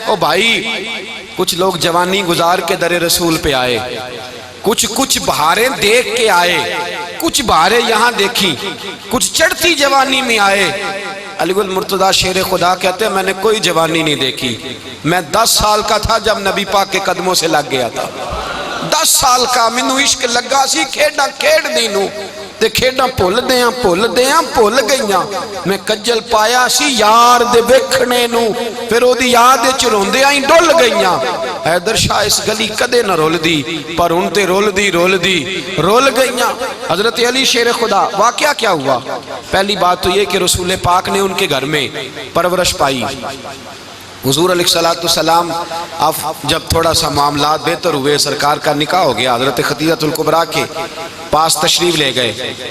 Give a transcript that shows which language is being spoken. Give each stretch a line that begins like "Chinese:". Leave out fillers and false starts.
Urdu: او بھائی کچھ لوگ جوانی گزار کے در رسول پہ آئے, کچھ بہاریں دیکھ کے آئے, کچھ بہاریں یہاں دیکھی, کچھ چڑھتی جوانی میں آئے. علی گل مرتضیٰ شیر خدا کہتے ہیں میں نے کوئی جوانی نہیں دیکھی, میں 10 سال کا تھا جب نبی پاک کے قدموں سے لگ گیا تھا.
Punjabi: 10 سال کا مینوں عشق لگا سی, کھیڈاں کھیڈ دی نو تے کھیڈاں بھول گئیاں. میں کجل پایا سی یار دے ویکھنے نو, پھر او دی یاد وچ روندیاں ہی ڈل گئیاں. حیدر شاہ اس گلی کدے نہ رول دی پر ہن تے رول گئیاں.
Urdu: حضرت علی شیر خدا واقعہ کیا ہوا؟ پہلی بات تو یہ کہ رسول پاک نے ان کے گھر میں پرورش پائی. حضور علیہ السلام اب جب تھوڑا سا معاملات بہتر ہوئے, سرکار کا نکاح ہو گیا, حضرت خدیجہ الکبریٰ کے پاس تشریف لے گئے.